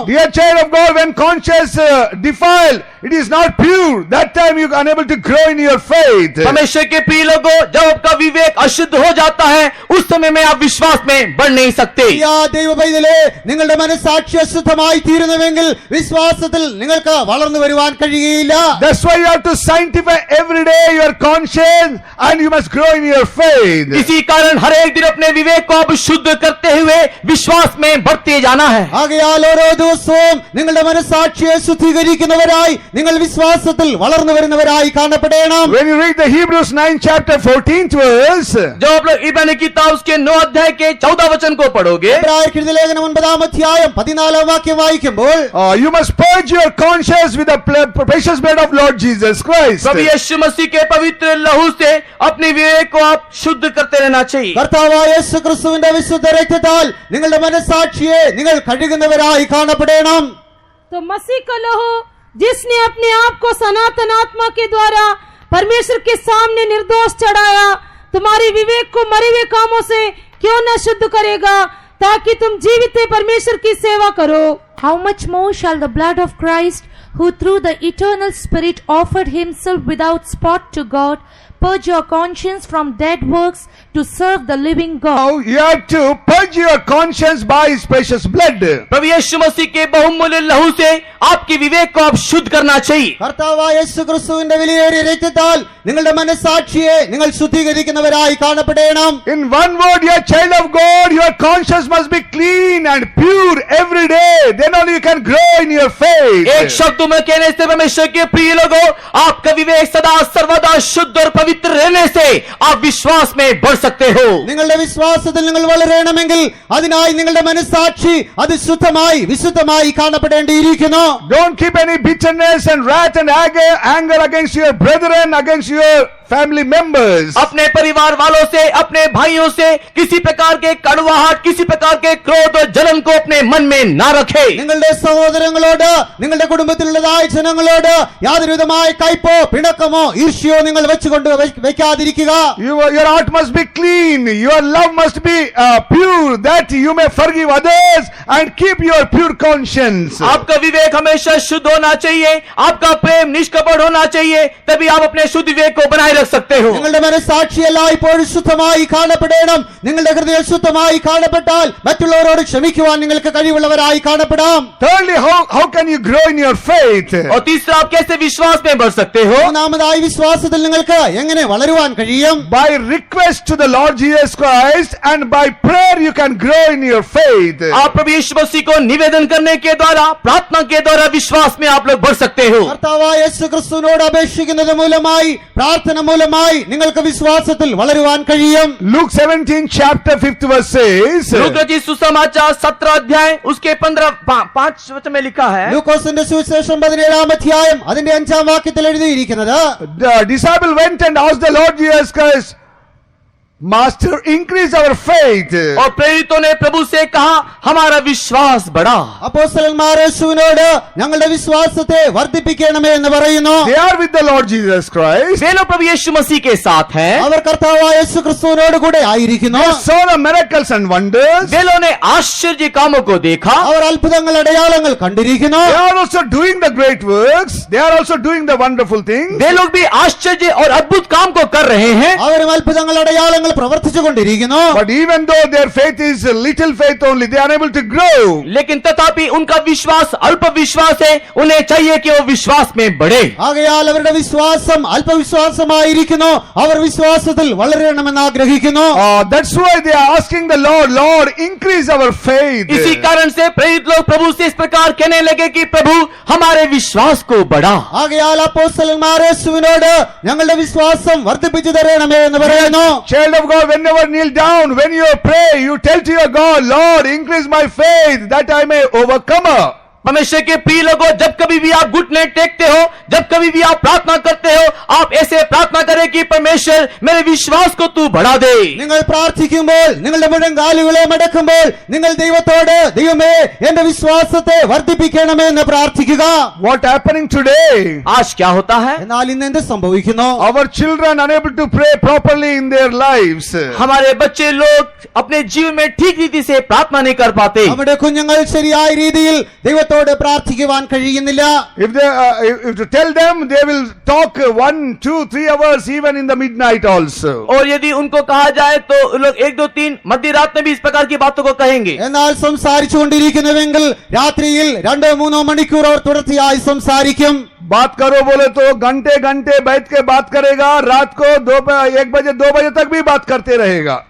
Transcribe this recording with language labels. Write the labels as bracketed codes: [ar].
[en] Dear child of God, when conscience defiled, it is not pure. That time you are unable to grow in your faith. [hi] परमेश्वर के प्रिय लोगों, जब आपका विवेक अशुद्ध हो जाता है उस समय में आप विश्वास में बढ़ नहीं सकते. [ml] യാ ദൈവ പൈതലേ, നിങ്ങളുടെ മനസാക്ഷി അശുദ്ധമായി തീരുന്നുവെങ്കിൽ വിശ്വാസത്തിൽ നിങ്ങൾക്ക് വളർന്നു വരുവാൻ കഴിയില്ല. [en] That's why you have to sanctify every day your conscience and you must grow in your faith. [hi] इसी कारण हर एक दिन अपने विवेक को आप शुद्ध करते हुए विश्वास में बढ़ते जाना है. [ml] ആകയാൽ ഓരോ ദിവസവും നിങ്ങളുടെ മനസാക്ഷിയെ ശുദ്ധീകരിക്കുന്നവരായി നിങ്ങൾ വിശ്വാസത്തിൽ വളർന്നു വരുന്നവരായി കാണപ്പെടണം. [en] When you read the Hebrews 9 chapter 14th verse, [hi] जब आप लोग इब्रानी किताब उसके 9 अध्याय के 14 वचन को पढ़ोगे, [ml] എബ്രായർക്കെഴുതിയ ലേഖനം 9 അധ്യായം 14 വാക്യം വായിക്കുമ്പോൾ [en] you must purge your conscience with the precious blood of Lord Jesus Christ. [hi] प्रभु यीशु मसीह के पवित्र लहू से अपने विवेक को आप शुद्ध करते रहना चाहिए. [ml] കർത്താവായ യേശു ക്രിസ്തുവിന്റെ വിശുദ്ധ രക്തത്താൽ നിങ്ങളുടെ മനസാക്ഷിയെ നിങ്ങൾ കഴുകുന്നവരായി കാണപ്പെടണം. [hi] तो मसीह का लहू जिसने अपने आप को सनातन आत्मा के द्वारा परमेश्वर के सामने निर्दोष चढ़ाया, तुम्हारे विवेक को मरे हुए कामों से क्यों न शुद्ध करेगा, ताकि तुम जीवित परमेश्वर की सेवा करो. [en] How much more shall the blood of Christ, who through the eternal Spirit offered himself without spot to God, purge your conscience from dead works to serve the living God. Now you have to purge your conscience by His precious blood. [hi] प्रभु यीशु मसीह के बहुमूल्य लहू से आपके विवेक को आप शुद्ध करना चाहिए. [ml] കർത്താവായ യേശു ക്രിസ്തുവിന്റെ വിലയേറിയ രക്തത്താൽ നിങ്ങളുടെ മനസാക്ഷിയെ നിങ്ങൾ ശുദ്ധീകരിക്കുന്നവരായി കാണപ്പെടണം. [en] In one word, you are child of God, your conscience must be clean and pure every day. Then only you can grow in your faith. [hi] एक शब्द में कहने से परमेश्वर के प्रिय लोगों, आपका विवेक सदा सर्वदा शुद्ध और पवित्र रहने से आप विश्वास में बढ़ सकते हो. [ml] നിങ്ങളുടെ വിശ്വാസത്തിൽ നിങ്ങൾ വളരണമെങ്കിൽ അതിനായി നിങ്ങളുടെ മനസാക്ഷി അത് ശുദ്ധമായി വിശുദ്ധമായി കാണപ്പെടേണ്ടിയിരിക്കുന്നു. [en] Don't keep any bitterness and wrath and anger against your brethren, against your family members. [hi] अपने परिवार वालों से, अपने भाइयों से किसी प्रकार के कड़वाहट, किसी प्रकार के क्रोध और जलन को अपने मन में ना रखे. [ml] നിങ്ങളുടെ സഹോദരങ്ങളോട് നിങ്ങളുടെ കുടുംബത്തിലുള്ളതായ ജനങ്ങളോട് യാതൊരുവിധമായ കയ്പോ പിണക്കമോ ഈർഷ്യോ നിങ്ങൾ വെച്ചുകൊണ്ട് വെക്കാതിരിക്കുക. [en] Your heart must be clean. Your love must be pure, that you may forgive others and keep your pure conscience. [hi] आपका विवेक हमेशा शुद्ध होना चाहिए, आपका प्रेम निष्कपट होना चाहिए, तभी आप अपने शुद्ध विवेक को बनाए रख सकते हो. [ml] നിങ്ങളുടെ മനസാക്ഷി എല്ലായ്പ്പോഴും ശുദ്ധമായി കാണപ്പെടണം. നിങ്ങളുടെ ഹൃദയം ശുദ്ധമായി കാണപ്പെട്ടാൽ മറ്റുള്ളവരോട് ക്ഷമിക്കുവാൻ നിങ്ങൾക്ക് കഴിവുള്ളവരായി കാണപ്പെടാം. [en] Thirdly, how can you grow in your faith? [hi] और तीसरा, आप कैसे विश्वास में बढ़ सकते हो? [ml] മൂന്നാമതായി വിശ്വാസത്തിൽ നിങ്ങൾക്ക് എങ്ങനെ വളരുവാൻ കഴിയും? [en] By request to the Lord Jesus Christ and by prayer you can grow in your faith. [hi] आप प्रभु यीशु मसीह को निवेदन करने के द्वारा, प्रार्थना के द्वारा विश्वास में आप लोग बढ़ सकते हो. [ml] കർത്താവായ യേശു ക്രിസ്തുവിനോട് അപേക്ഷിക്കുന്നത് മൂലമായി പ്രാർത്ഥന മൂലമായി നിങ്ങൾക്ക് വിശ്വാസത്തിൽ വളരുവാൻ കഴിയും. [en] Luke 17 chapter 5th verse says, [hi] लूका जी सुसमाचार 17 अध्याय उसके 5 वचन में लिखा है, [ml] ലൂക്കോസിന്റെ സുവിശേഷം 17 അധ്യായം അതിന്റെ 5 വാക്യത്തിൽ എഴുതിയിരിക്കുന്നത്, [en] the disciple went and asked the Lord Jesus Christ, Master, increase our faith. [hi] और प्रेरितों ने प्रभु से कहा, हमारा विश्वास बढ़ा। [ml] അപ്പോസ്തലന്മാർ യേശുവിനോട് ഞങ്ങളുടെ വിശ്വാസത്തെ വർദ്ധിപ്പിക്കണമേ എന്ന് പറയുന്നു. [en] They are with the Lord Jesus Christ. [hi] वे लोग प्रभु यीशु मसीह के साथ हैं। [ml] അവർ കർത്താവായ യേശു ക്രിസ്തുവിനോട് കൂടെ ആയിരിക്കുന്നു. [en] Saw the miracles and wonders. [hi] वे लोगों ने आश्चर्य कामों को देखा। [ml] അവർ അത്ഭുതങ്ങൾ അടയാളങ്ങൾ കണ്ടിരിക്കുന്നു. [en] They are also doing the great works. They are also doing the wonderful things. [hi] वे लोग भी आश्चर्य और अद्भुत काम को कर रहे हैं। [ml] അവരും അത്ഭുതങ്ങൾ അടയാളങ്ങൾ പ്രവർത്തിച്ചു കൊണ്ടിരിക്കുന്നു. [en] But even though their faith is a little faith only, they are able to grow. [hi] लेकिन तथापि उनका विश्वास अल्प विश्वास है। उन्हें चाहिए कि वो विश्वास में बढ़े। [ml] ആകയാൽ അവരുടെ വിശ്വാസം അല്പവിശ്വാസമായിരിക്കുന്നു. അവർ വിശ്വാസത്തിൽ വളരണമെന്ന് ആഗ്രഹിക്കുന്നു. [en] That's why they are asking the Lord, Lord, increase our faith. [hi] इसी कारण से प्रेरित लोग प्रभु से इस प्रकार कहने लगे कि प्रभु हमारे विश्वास को बढ़ा। [ml] ആകയാൽ അപ്പോസ്തലന്മാർ യേശുവിനോട് ഞങ്ങളുടെ വിശ്വാസം വർദ്ധിപ്പിച്ചു തരണമേ എന്ന് പറയുന്നു. [en] Child of God, whenever kneel down, when you pray, you tell to your God, Lord, increase my faith that I may overcome. [hi] परमेश्वर के प्रिय लोगों, जब कभी भी आप घुटने टेकते हो, जब कभी भी आप प्रार्थना करते हो, आप ऐसे प्रार्थना करें कि परमेश्वर मेरे विश्वास को तू बढ़ा दे। [ml] നിങ്ങൾ പ്രാർത്ഥിക്കുമ്പോൾ നിങ്ങളുടെ മുഴങ്കാലുകളെ മടക്കുമ്പോൾ നിങ്ങൾ ദൈവത്തോട് ദൈവമേ എന്റെ വിശ്വാസത്തെ വർദ്ധിപ്പിക്കണമേ എന്ന് പ്രാർത്ഥിക്കുക. [en] What happening today? [hi] आज क्या होता है? [ml] എന്നാൽ ഇന്ന് എന്ത് സംഭവിക്കുന്നു? [en] Our children unable to pray properly in their lives. [hi] हमारे बच्चे लोग अपने जीवन में ठीक रीति से प्रार्थना नहीं कर पाते। [ml] നമ്മുടെ കുഞ്ഞുങ്ങൾ ശരിയായ രീതിയിൽ ദൈവത്തോട് പ്രാർത്ഥിക്കുവാൻ കഴിയുന്നില്ല. [en] If to tell them, they will talk 1, 2, 3 hours even in the midnight also. [hi] और यदि उनको कहा जाए तो लोग 1, 2, 3 मध्य रात में भी इस प्रकार की बातों को कहेंगे। [ml] എന്നാൽ സംസാരിച്ചുകൊണ്ടിരിക്കുന്നുവെങ്കിൽ രാത്രിയിൽ 2-3 മണിക്കൂർ അവർ തുടർച്ചയായി സംസാരിക്കും. [hi] बात करो बोले तो घंटे घंटे बैठ के बात करेगा, रात को 1 बजे 2 बजे तक भी बात करते रहेगा.